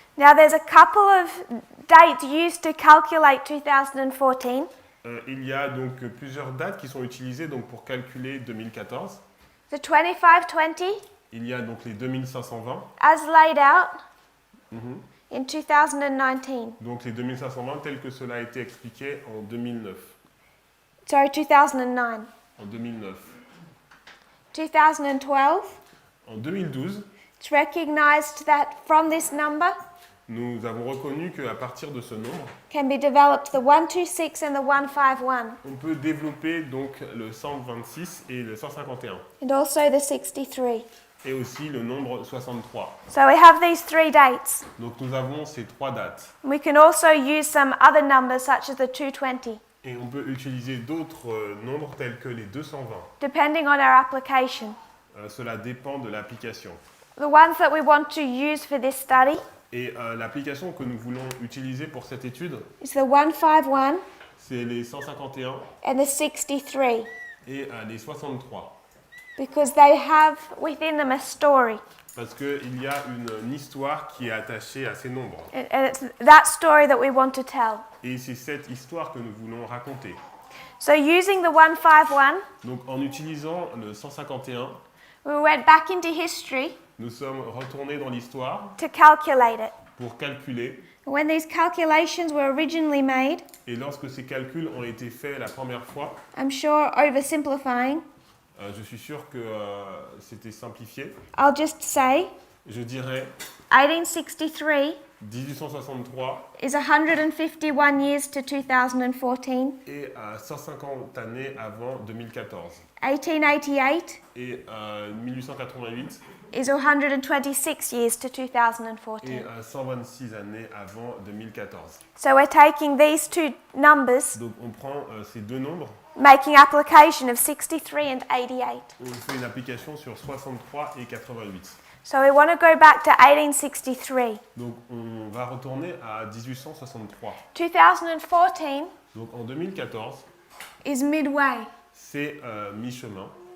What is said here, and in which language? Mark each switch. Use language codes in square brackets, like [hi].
[en] Now there's a couple of dates used to calculate 2014. [fr] Il y a donc plusieurs dates qui sont utilisées donc, pour calculer 2014. [en] The 2520 [fr] Il y a donc les 2520, [en] as laid out in 2019. [fr] donc les 2520 tels que cela a été expliqué en 2009. [en] Sorry, 2009. [fr] En 2009. [en] 2012, [fr] En 2012, [en] it's recognized that from this number [fr] nous avons reconnu qu'à partir de ce nombre, [en] can be developed the 126 and the 151, [fr] on peut développer donc le 126 et le 151, [en] and also the 63. [fr] et aussi le nombre 63. [en] So we have these 3 dates. [fr] Donc nous avons ces 3 dates. [en] We can also use some other numbers such as the 220, [fr] Et on peut utiliser d'autres nombres tels que les 220. [en] depending on our application. [fr] Cela dépend de l'application. [en] The ones that we want to use for this study [fr] Et l'application que nous voulons utiliser pour cette étude, [en] is the 151 [fr] c'est les 151 [en] and the 63, [fr] et les 63. [en] because they have within them a story. [fr] Parce qu'il y a une histoire qui est attachée à ces nombres. [en] And it's that story that we want to tell. [fr] Et c'est cette histoire que nous voulons raconter. [en] So using the 151, [fr] Donc en utilisant le 151, [en] we went back into history [fr] nous sommes retournés dans l'histoire [en] to calculate it. [fr] pour calculer. [en] When these calculations were originally made, [fr] Et lorsque ces calculs ont été faits la première fois, [en] I'm sure oversimplifying, [fr] je suis sûr que c'était simplifié. [en] I'll just say [fr] Je dirais [en] 1863 [fr] 1863 [en] is 151 years to 2014. [fr] et 150 années avant 2014. [en] 1888 [fr] Et 1888 [en] is 126 years to [fr] et [en] 2014. [fr] 126 années avant 2014. [en] So we're taking these 2 numbers, [fr] Donc on prend ces deux nombres, [en] making application of 63 and 88. [fr] on fait une application sur 63 et 88. [en] So we want to go back to 1863. [fr] Donc on va retourner à 1863. [en] 2014 [fr] Donc en 2014, [en] is midway. [fr] c'est mi-chemin.